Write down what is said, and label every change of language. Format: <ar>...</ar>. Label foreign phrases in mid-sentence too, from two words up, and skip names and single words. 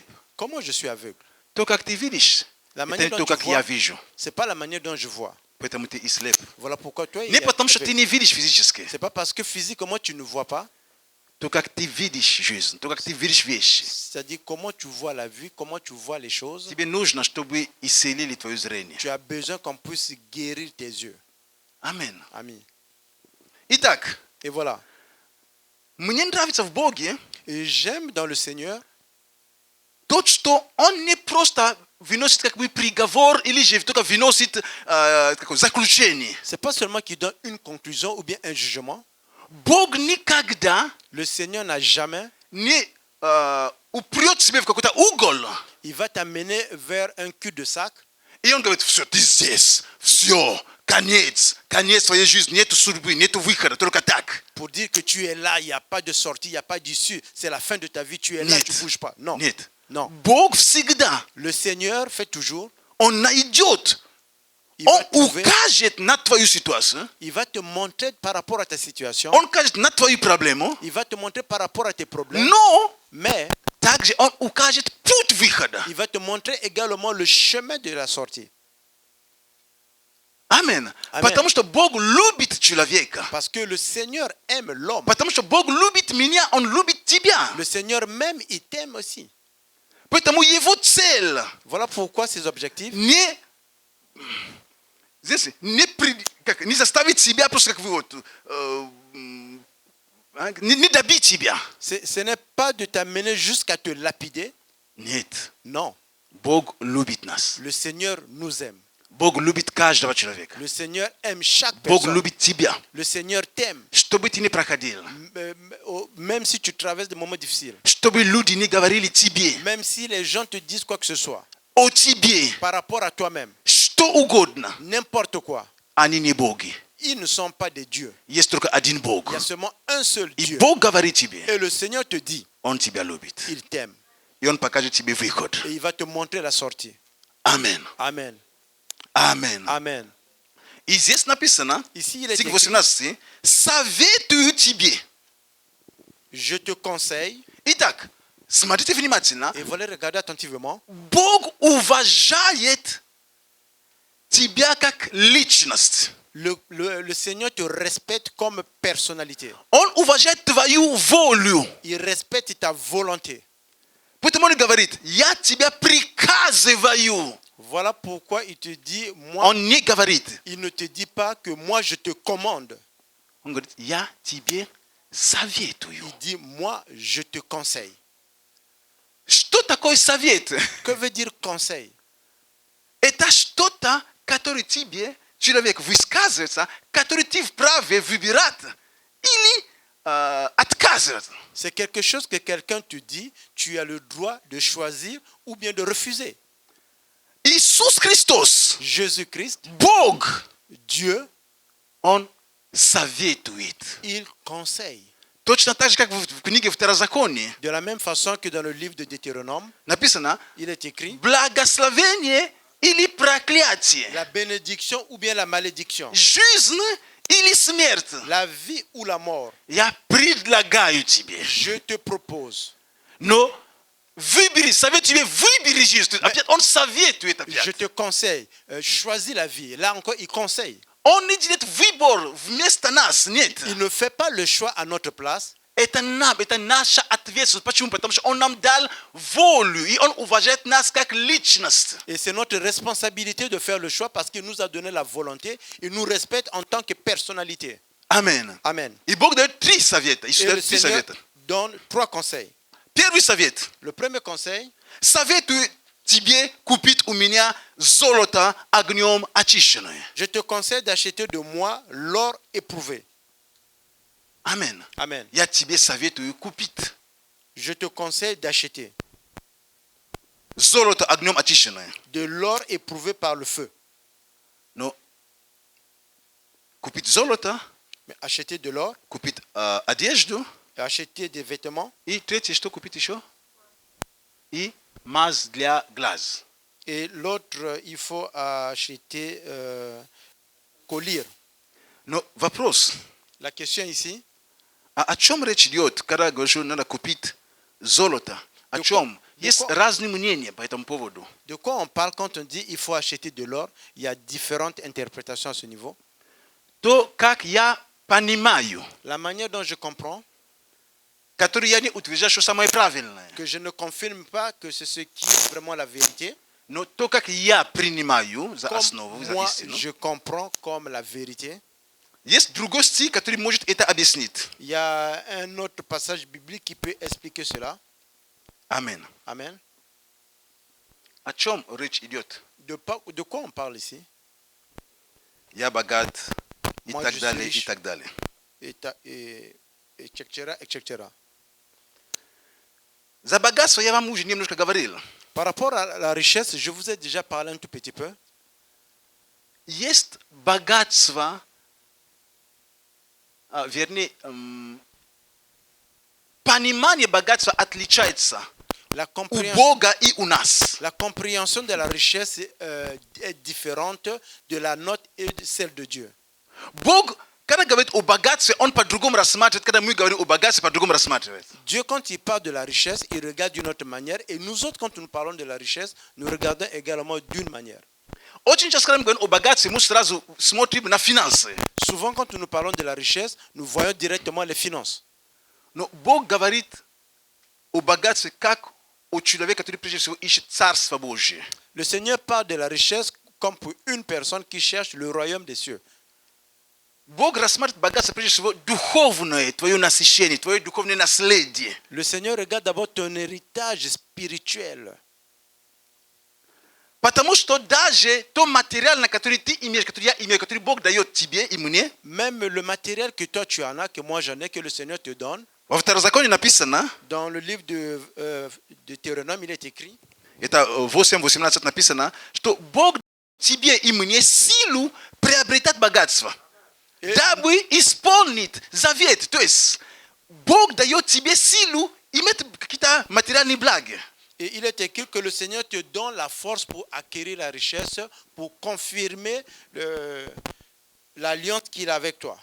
<fr>Comment je suis aveugle?</fr> <ru>То, как ты видишь,</ru> <fr>La</fr> <ru>это</ru> <fr>manière</fr> <ru>не</ru> <fr>dont</fr> <ru>то,</ru> <fr>tu</fr> <ru>как я</ru> <fr>vois,</fr> <ru>вижу.</ru> <fr>c'est pas la manière dont je vois.</fr> <ru>Поэтому ты и слеп.</ru> <fr>Voilà pourquoi toi, il</fr> <ru>Не</ru> <fr>est</fr> <ru>потому, что ты</ru> <fr>aveugle.</fr> <ru>не видишь физически.</ru> <fr>C'est pas parce que physiquement tu ne vois pas,</fr> <ru>То, как ты видишь жизнь, то, как ты видишь вещи.</ru> <fr>c'est-à-dire comment tu vois la vie, comment tu vois les choses.</fr> <ru>Тебе нужно, чтобы исцелили твое зрение.</ru> <fr>Tu as besoin qu'on puisse guérir tes yeux.</fr> <ru>Амин.</ru> <fr>Amis.</fr> <ru>Итак,</ru> <fr>Et voilà.</fr> <ru>мне нравится в Боге</ru> <fr>Et j'aime dans le Seigneur</fr> <ru>то, что Он не просто выносит как бы приговор или же только выносит такое заключение.</ru> <fr>c'est pas seulement qu'il donne une conclusion ou bien un jugement.</fr> <ru>Бог никогда</ru> <fr>Le Seigneur n'a jamais,</fr> <ru>не упрет себя в какой-то угол.</ru> <fr>il va t'amener vers un cul-de-sac.</fr> <ru>И Он говорит, все, ты здесь, все, конец твоей жизни, нету судьбы, нету выхода, только так.</ru> <fr>Pour dire que tu es là, il n'y a pas de sortie, il n'y a pas d'issue. C'est la fin de ta vie, tu es là,</fr> <ru>Нет.</ru> <fr>tu ne bouges pas. Non,</fr> <ru>Нет.</ru> <fr>non.</fr> <ru>Бог всегда,</ru> <fr>Le Seigneur fait toujours,</fr> <ru>Он найдет,</ru> <fr>il va,</fr> <ru>Он</ru> <fr>trouver,</fr> <ru>укажет на твою ситуацию,</ru> <fr>il va te montrer par rapport à ta situation,</fr> <ru>Он укажет на твою проблему,</ru> <fr>il va te montrer par rapport à tes problèmes,</fr> <ru>но</ru> <fr>mais</fr> <ru>также Он укажет путь выхода.</ru> <fr>il va te montrer également le chemin de la sortie.</fr> <ru>Амин.</ru> <fr>Amen.</fr> <ru>Потому что Бог любит человека.</ru> <fr>Parce que le Seigneur aime l'homme.</fr> <ru>Потому что Бог любит меня, Он любит тебя.</ru> <fr>Le Seigneur même, il t'aime aussi.</fr> <ru>Поэтому Его цель</ru> <fr>Voilà pourquoi ses objectifs,</fr> <ru>не заставить себя просто как вы вот не добить себя.</ru> <fr>ce n'est pas de t'amener jusqu'à te lapider.</fr> <ru>Нет.</ru> <fr>Non,</fr> <ru>Бог любит нас.</ru> <fr>le Seigneur nous aime.</fr> <ru>Бог любит каждого человека.</ru> <fr>Le Seigneur aime chaque</fr> <ru>Бог</ru> <fr>personne.</fr> <ru>любит тебя.</ru> <fr>Le Seigneur t'aime.</fr> <ru>Чтобы ты не проходил.</ru> <fr>Même si tu traverses des moments difficiles.</fr> <ru>Чтобы люди не говорили тебе.</ru> <fr>Même si les gens te disent quoi que ce soit.</fr> <ru>О тебе.</ru> <fr>Par rapport à toi-même.</fr> <ru>Что угодно.</ru> <fr>N'importe quoi.</fr> <ru>Они не боги.</ru> <fr>Ils ne sont pas des dieux.</fr> <ru>Есть только один Бог.</ru> <fr>Il y a seulement un seul</fr> <ru>И</ru> <fr>Dieu.</fr> <ru>Бог говорит тебе.</ru> <fr>Et le Seigneur te dit,</fr> <ru>Он тебя любит.</ru> <fr>il t'aime.</fr> <ru>И Он покажет тебе выход.</ru> <fr>Et il va te montrer la sortie.</fr> <ru>Амин.</ru> <fr>Amen.</fr> <ru>Амин.</ru> <fr>Amen.</fr> <ru>И здесь написано,</ru> <fr>Ici, il est</fr> <ru>стих</ru> <fr>écrit,</fr> <ru>18, советую тебе.</ru> <fr>je te conseille,</fr> <ru>Итак, смотрите внимательно.</ru> <fr>et voilà, regardez attentivement,</fr> <ru>Бог уважает тебя как личность.</ru> <fr>le Seigneur te respecte comme personnalité.</fr> <ru>Он уважает твою волю.</ru> <fr>Il respecte ta volonté.</fr> <ru>Поэтому он говорит, я тебя приказываю.</ru> <fr>Voilà pourquoi il te dit, moi,</fr> <ru>Он не говорит.</ru> <fr>il ne te dit pas que moi je te commande.</fr> <ru>Он говорит, я тебе советую.</ru> <fr>Il dit, moi je te conseille.</fr> <ru>Что такое совет?</ru> <fr>Que veut dire conseil?</fr> <ru>Это что-то, которое тебе человек высказывается, который ты вправе выбирать или отказываться.</ru> <fr>C'est quelque chose que quelqu'un te dit, tu as le droit de choisir ou bien de refuser.</fr> <ru>Иисус Христос,</ru> <fr>Jésus-Christ,</fr> <ru>Бог,</ru> <fr>Dieu,</fr> <ru>Он советует.</ru> <fr>il conseille.</fr> <ru>Точно так же, как в книге Второзакония</ru> <fr>De la même façon que dans le livre de Deutéronome,</fr> <ru>написано</ru> <fr>il est écrit</fr> <ru>благословение или проклятие,</ru> <fr>la bénédiction ou bien la malédiction,</fr> <ru>жизнь или смерть.</ru> <fr>la vie ou la mort.</fr> <ru>Я предлагаю тебе.</ru> <fr>Je te propose.</fr> <ru>Но выбери, советую тебе, выбери жизнь. Опять он советует опять.</ru> <fr>Je te conseille. Choisis la vie. Là encore, il conseille.</fr> <ru>Он не делает выбор вместо нас, нет.</ru> <fr>Il ne fait pas le choix à notre place.</fr> <ru>это наша ответственность. Почему? Потому что он нам дал волю, и он уважает нас как личность.</ru> <fr>Et c'est notre responsabilité de faire le choix parce qu'il nous a donné la volonté. Il nous respecte en tant que personnalité. Amen. Amen.</fr> <ru>И Бог дает 3 совета. Иисус</ru> <fr>Et</fr> <ru>дает</ru> <fr>le</fr> <ru>3</ru> <fr>Seigneur</fr> <ru>совета.</ru> <fr>donne 3 conseils.</fr> <ru>Первый совет.</ru> <fr>Le premier conseil,</fr> <ru>Советую тебе купить у меня золото огнем очищенное.</ru> <fr>je te conseille d'acheter de moi l'or éprouvé. Amen. Amen.</fr> <ru>Я тебе советую купить</ru> <fr>Je te conseille d'acheter</fr> <ru>золото огнем очищенное.</ru> <fr>de l'or éprouvé par le feu.</fr> <ru>Но купить золото,</ru> <fr>Mais acheter de l'or,</fr> <ru>купить одежду,</ru> <fr>acheter des vêtements</fr> <ru>и третье, что купить еще? И мазь для глаз.</ru> <fr>et l'autre, il faut acheter collier.</fr> <ru>Но вопрос,</ru> <fr>La question ici,</fr> <ru>о чем речь идет, когда говорю, что надо купить золото? О чем? Есть разные мнения по этому поводу.</ru> <fr>de quoi on parle quand on dit il faut acheter de l'or? Il y a différentes interprétations à ce niveau.</fr> <ru>То, как я понимаю,</ru> <fr>La manière dont je comprends,</fr> <ru>который я не утверждаю, что самое правильное,</ru> <fr>que je ne confirme pas que c'est ce qui est vraiment la vérité,</fr> <ru>но то, как я принимаю за</ru> <fr>comme</fr> <ru>основу, за</ru> <fr>moi</fr> <ru>истину,</ru> <fr>je comprends comme la vérité.</fr> <ru>есть другой стих, который может это объяснить.</ru> <fr>Il y a un autre passage biblique qui peut expliquer cela.</fr> <ru>Аминь.</ru> <fr>Amen.</fr> <ru>О чем речь идет?</ru> <fr>De quoi on parle ici?</fr> <ru>Я богат, и</ru> <fr>Moi,</fr> <ru>так</ru> <fr>je</fr> <ru>далее,</ru> <fr>suis</fr> <ru>и так далее.</ru> <fr>Etc., etc.</fr> <ru>За богатство я вам уже немножко говорил.</ru> <fr>Par rapport à la richesse, je vous ai déjà parlé un tout petit peu.</fr> <ru>Есть богатство, вернее, понимание богатства отличается</ru> <fr>La</fr> <ru>у</ru> <fr>compréhension,</fr> <ru>Бога и у нас.</ru> <fr>la compréhension de la richesse est différente de la nôtre et de celle de Dieu.</fr> <ru>Бог, когда говорит о богатстве, он по-другому рассматривает, когда мы говорим о богатстве, по-другому рассматривает.</ru> <fr>Dieu, quand il parle de la richesse, il regarde d'une autre manière. Et nous autres, quand nous parlons de la richesse, nous regardons également d'une manière.</fr> <ru>Очень часто, когда мы говорим о богатстве, мы сразу смотрим на финансы.</ru> <fr>Souvent, quand nous parlons de la richesse, nous voyons directement les finances.</fr> <ru>Но Бог говорит о богатстве как о человеке, который прежде всего ищет Царство Божие.</ru> <fr>Le Seigneur parle de la richesse comme pour une personne qui cherche le royaume des cieux.</fr> <ru>Бог рассматривает богатство прежде всего духовное, твое насыщение, твое духовное наследие.</ru> <fr>Le Seigneur regarde d'abord ton héritage spirituel.</fr> <ru>Потому что даже то материальное, которое ты имеешь, которое я имею, который Бог дает тебе и мне,</ru> <fr>Même le matériel que toi tu en as, que moi j'en ai, que le Seigneur te donne,</fr> <ru>во Второзаконии написано,</ru> <fr>dans le livre de Deutéronome, il est écrit,</fr> <ru>это 8:18 написано, что Бог тебе и мне силу приобретать богатство, дабы исполнить завет. То есть Бог дает тебе силу иметь какие-то материальные блага.</ru> <fr>et il est écrit que le Seigneur te donne la force pour acquérir la richesse, pour confirmer l'alliance qu'il a avec toi.</fr>